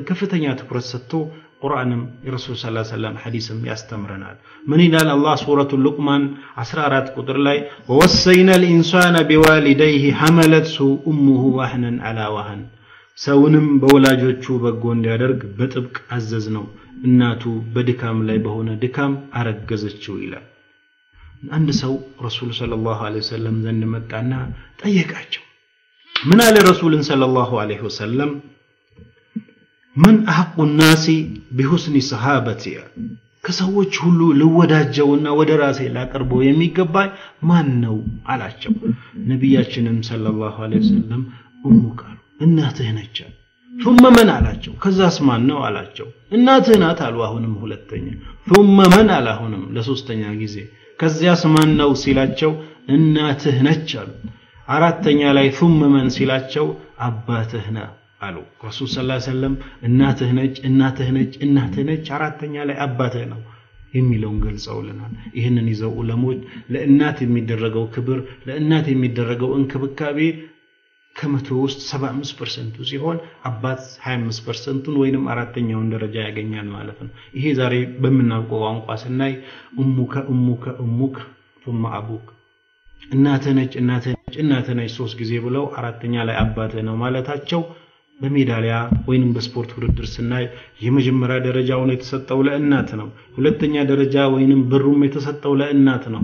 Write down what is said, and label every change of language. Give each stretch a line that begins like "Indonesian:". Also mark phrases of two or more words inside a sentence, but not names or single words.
Amharic: ከፍተኛ ትኩረት ሰጥቶ ቁርአንም የረሱል
Arabic: صلى الله عليه وسلم
Amharic: ሐዲስም ያስተምረናል ምን ይላል አላህ ሱረቱል ሉቅማን 14 ቁጥር ላይ
Arabic: ووصينا الإنسان بوالديه حملته أمه وهنا على وهن
Amharic: ሰውንም በወላጆቹ በጎ እንዲያደርግ በጥብቅ አዘዝነው እናቱ በድካም ላይ በሆነ ድካም አረገዘችው ይላል አንድ ሰው ረሱል
Arabic: صلى الله عليه وسلم
Amharic: ዘንድ መጣና ጠየቃቸው ምን አለ ረሱልን
Arabic: صلى الله عليه وسلم من أحق الناس بحسن صحابتي
Amharic: ከሰዎች ሁሉ ልወዳጀውና ወደ ራሴ ላቀርበው የሚገባኝ ማን ነው አላቸው ነብያችንም ሰለላሁ
Arabic: عليه وسلم أمك
Amharic: እናትህ ነች
Arabic: ثم من
Amharic: አላቸው ከዛስ ማን ነው አላቸው እናትህ ናት አሉ አሁንም ሁለተኛ
Arabic: ثم من
Amharic: አላሁንም ለሶስተኛ ጊዜ ከዚያስ ማን ነው ሲላቸው እናትህ ነች አሉ አራተኛ ላይ
Arabic: ثم من
Amharic: ሲላቸው አባትህ ነው አሉ ረሱል
Arabic: صلى الله عليه وسلم
Amharic: እናትህ ነች አራተኛ ላይ አባትህ ነው የሚለውን ገልጸውልናል ይሄንን ይዘው ዑለሞች ለእናት የሚደረገው ክብር ለእናት የሚደረገው እንክብካቤ ከመቶ ውስጥ 75% ሲሆን አባት 25%ን ወይንም አራተኛውን ደረጃ ያገኛል ማለት ነው ይሄ ዛሬ በመናውቀው ቋንቋ ስናይ
Arabic: أمك ثم أبوك
Amharic: እናትህ ነች ሶስት ጊዜ ብለው አራተኛ ላይ አባትህ ነው ማለታቸው በሜዳሊያ ወይንም በስፖርት ውድድር ስናይ የመጀመሪያ ደረጃውን የተሰጠው ለእናት ነው ሁለተኛ ደረጃ ወይንም ብሩም የተሰጠው ለእናት ነው